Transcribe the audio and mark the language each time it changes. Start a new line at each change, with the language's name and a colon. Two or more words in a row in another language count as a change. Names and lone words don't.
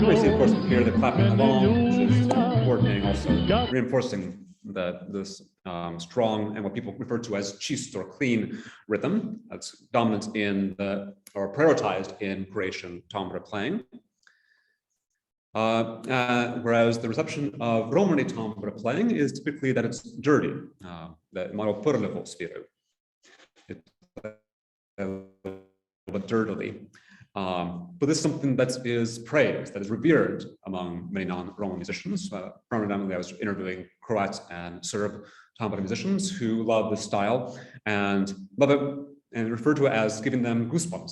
English: of course, here the clapping along, which is coordinating also, reinforcing this strong and what people refer to as čist or clean rhythm that's dominant in or prioritized in Croatian tambura playing. Whereas the reception of Romani tambura playing is typically that it's dirty, that
Croatian: malo prljavo sviraju.
English: But dirtily. But this is something that is praised, that is revered among many non-Roma musicians. Predominantly, I was interviewing Croats and Serb tambura musicians who love this style and love it and refer to it as giving them goosebumps.